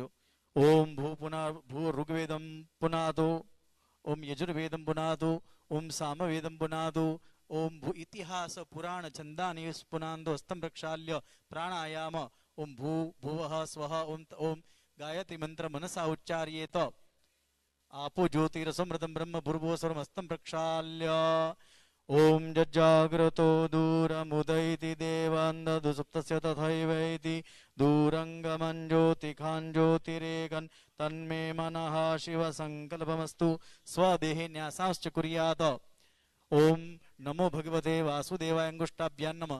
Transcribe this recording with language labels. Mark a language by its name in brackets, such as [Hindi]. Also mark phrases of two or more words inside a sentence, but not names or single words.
[Sanskrit] ओम भू पुना भू ऋग्वेदम पुनादो, ओम यजुर्वेदम पुनादो, ओम सामवेदम पुनादो, ओम भू इतिहास पुराण छंदानी पुनांदो हस्तम प्रक्षाल्य प्राणायाम. ओम भू भुवः स्वः ओम ओम गायत्री मंत्र मनसा उच्चार्येत. आपो ज्योतिरसमृतम ब्रह्म भूर्भुवः स्वर्म हस्तम प्रक्षाल्य. ओम जज्जाग्रतो दूरमुदयति देवान्दधु सुप्तस्य तथैवैति दूरङ्गमं ज्योतिखान् ज्योतिरेकन् तन्मे मनः शिवसङ्कल्पमस्तु स्वदेहे न्यासांश्च कुर्यात्. ओम नमो भगवते वासुदेवाय अंगुष्ठाभ्यां नमः.